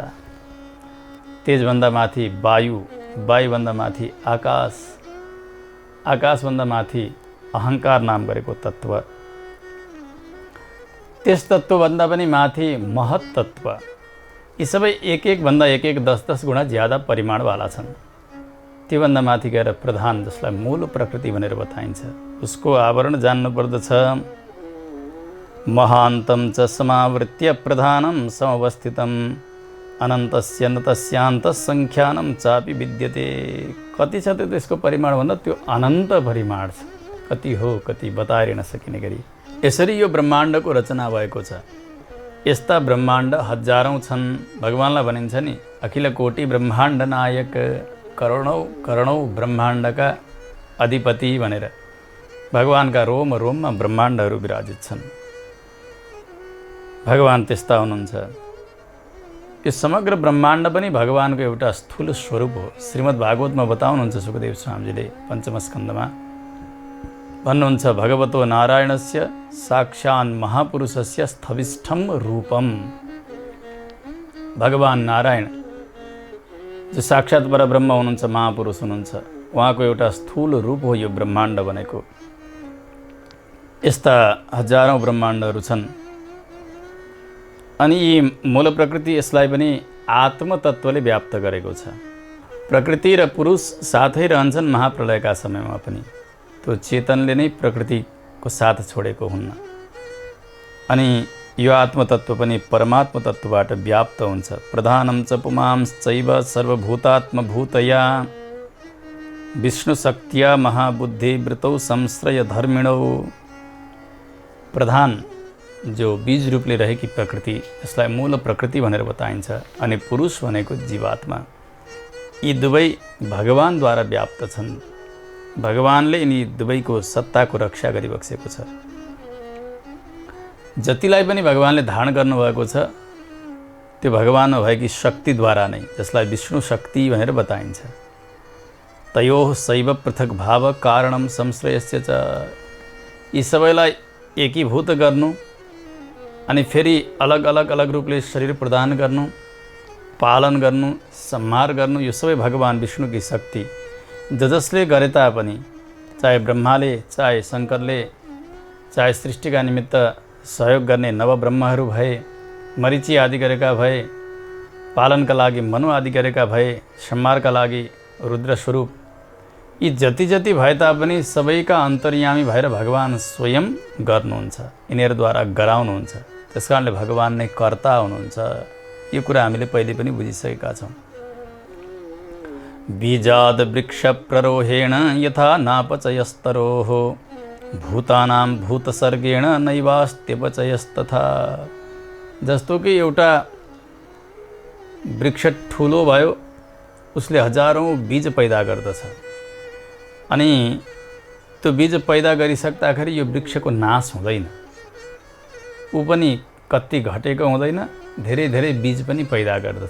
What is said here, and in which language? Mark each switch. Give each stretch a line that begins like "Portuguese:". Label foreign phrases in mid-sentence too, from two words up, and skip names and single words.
Nepali: तेजभन्दा माथि वायु, वायुभन्दा माथि आकाश, आकाशभन्दा माथि अहङ्कार नाम गरेको तत्त्व, त्यस तत्त्वभन्दा पनि माथि महत तत्त्व। यी सबै एक भन्दा एक 10-10 गुणा ज्यादा परिमाणवाला छन्। त्योभन्दा माथि गएर प्रधान, जसलाई मूल प्रकृति भनेर बताइन्छ, उसको आवरण जान्नुपर्दछ।
Sanskrit: महान्तं च समावृत्य प्रधानं समवस्थितम् अनन्तस्य न तस्यान्तः सङ्ख्यानं चापि विद्यते।
Nepali: कति छ त्यो त्यसको परिमाण भन्दा त्यो अनन्त परिमाण छ। कति हो कति बताएर नसकिने गरी यसरी यो ब्रह्माण्डको रचना भएको छ। यस्ता ब्रह्माण्ड हजारौँ छन्। भगवान्लाई भनिन्छ नि अखिल कोटि ब्रह्माण्ड नायक, करोडौँ करोडौँ ब्रह्माण्डका अधिपति भनेर भगवान्का रोम रोममा ब्रह्माण्डहरू विराजित छन्। भगवान् त्यस्ता हुनुहुन्छ। यो समग्र ब्रह्माण्ड पनि भगवान्को एउटा स्थूल स्वरूप हो। श्रीमद् भागवतमा बताउनुहुन्छ सुखदेव स्वामीजीले पञ्चम स्कन्धमा भन्नुहुन्छ
Sanskrit: भगवतो नारायणस्य साक्षान् महापुरुषस्य स्थविष्ठम रूपम।
Nepali: भगवान् नारायण जो साक्षात् परब्रह्म हुनुहुन्छ, महापुरुष हुनुहुन्छ, उहाँको एउटा स्थूल रूप हो यो ब्रह्माण्ड भनेको। यस्ता हजारौँ ब्रह्माण्डहरू छन्। अनि यी मूल प्रकृति यसलाई पनि आत्मतत्त्वले व्याप्त गरेको छ। प्रकृति र पुरुष साथै रहन्छन् महाप्रलयका समयमा पनि। त्यो चेतनले नै प्रकृतिको साथ छोडेको हुन्न। अनि यो आत्मतत्त्व पनि परमात्म तत्त्वबाट व्याप्त हुन्छ।
Sanskrit: प्रधानं च पुमांश्चैव सर्वभूतात्मभूतया विष्णुशक्त्या महाबुद्धि वृतौ संश्रय धर्मिणौ।
Nepali: प्रधान जो बीज रूपले रहेकी प्रकृति, यसलाई मूल प्रकृति भनेर बताइन्छ। अनि पुरुष भनेको जीवात्मा। यी दुवै भगवानद्वारा व्याप्त छन्। भगवानले यिनी दुवैको सत्ताको रक्षा गरिबक्सेको छ। जतिलाई पनि भगवानले धारण गर्नुभएको छ त्यो भगवानमा भएकी शक्तिद्वारा नै, जसलाई विष्णु शक्ति भनेर बताइन्छ।
Sanskrit: तयोः शैव पृथक भाव कारणम संश्रयस्य च।
Nepali: यी सबैलाई एकीभूत गर्नु अनि फेरि अलग अलग रूपले शरीर प्रदान गर्नु, पालन गर्नु, संहार गर्नु, यो सबै भगवान विष्णुकी शक्ति। जसले गरे तापनि, चाहे ब्रह्माले, चाहे शङ्करले, चाहे सृष्टिका निमित्त सहयोग गर्ने नवब्रह्महरू भए, मरीचि आदि गरेका भए, पालनका लागि मनु आदि गरेका भए, संहारका लागि रुद्र स्वरूप, यी जति जति भए तापनि सबैका अन्तर्यामी भएर भगवान स्वयं गर्नुहुन्छ। यिनीहरूद्वारा गराउनुहुन्छ। त्यसकारणले भगवान नै कर्ता हुनुहुन्छ। यो कुरा हामीले पहिले पनि बुझिसकेका छौँ।
Sanskrit: बीजाद वृक्ष प्ररोहेण यथा नापचयस्तरोः भूतानां भूतसर्गेण नैवास्त्यपचयस्तथा।
Nepali: जस्तो कि एउटा वृक्ष ठुलो भयो, उसले हजारौँ बीज पैदा गर्दछ। अनि त्यो बीज पैदा गरिसक्दाखेरि यो वृक्षको नाश हुँदैन। ऊ पनि कति घटेको हुँदैन, धेरै धेरै बीज पनि पैदा गर्दछ।